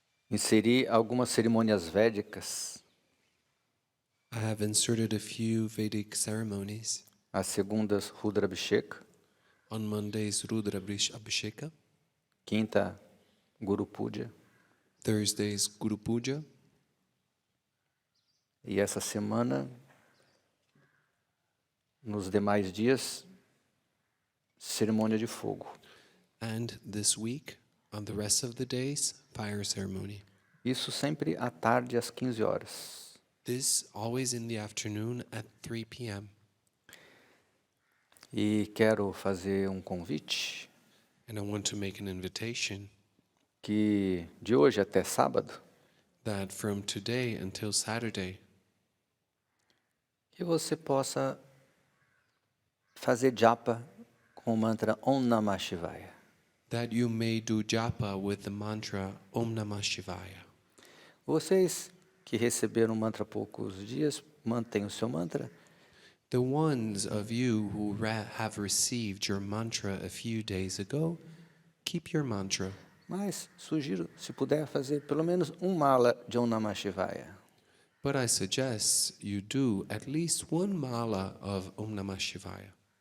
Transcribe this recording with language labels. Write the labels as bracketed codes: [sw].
[pt] inseri algumas cerimônias védicas. [en] I have inserted a few Vedic ceremonies. [pt] Às segundas, Rudra Abhishek. [en] On Mondays, Rudra Abhisheka. [pt] Quinta, Guru Puja. [en] Thursdays, Guru Puja. [pt] E essa semana, nos demais dias, cerimônia de fogo. [en] And this week, on the rest of the days, fire ceremony. [pt] Isso sempre à tarde, às 15 horas. [en] This always in the afternoon at 3 p.m. [pt] E quero fazer um convite [en] And I want to make an invitation [pt] que de hoje até sábado, [en] that from today until Saturday, [pt] que você possa fazer japa com o mantra Om Namah Shivaya. [en] that you may do japa with the mantra Om Namah Shivaya. [pt] Vocês que receberam o mantra há poucos dias, mantenham o seu mantra. [en] The ones of you who have received your mantra a few days ago, keep your mantra. [pt] Mas sugiro, se puder, fazer pelo menos um mala de Om Namah Shivaya. [en] But I suggest you do at least one mala of Om Namah Shivaya.